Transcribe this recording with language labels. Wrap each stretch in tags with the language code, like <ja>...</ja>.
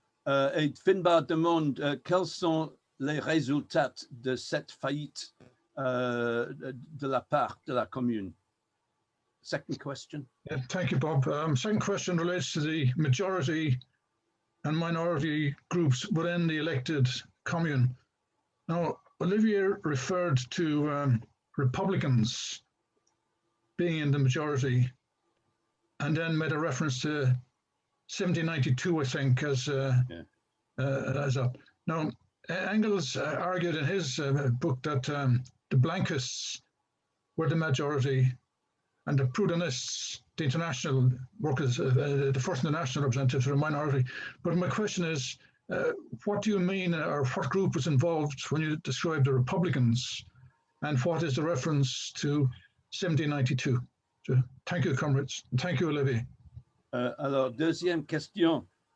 <fr>Et Finbar demande quels sont les résultats de cette faillite de la part de la Commune.</fr> <en>Second question. Yeah, thank you, Bob. Second question relates to the majority and minority groups within the elected Commune. Now, Olivier referred to Republicans being in the majority and then made a reference to 1792, I think, as that. Now, Engels argued in his book that the Blanquists were the majority and the Proudhonists, the international workers, the First International representatives, were a minority. But my question is, what do you mean, or what group was involved when you describe the Republicans, and what is the reference to 1792? So, thank you, comrades. Thank you, Olivier.</en> <fr>Alors, deuxième question.</fr>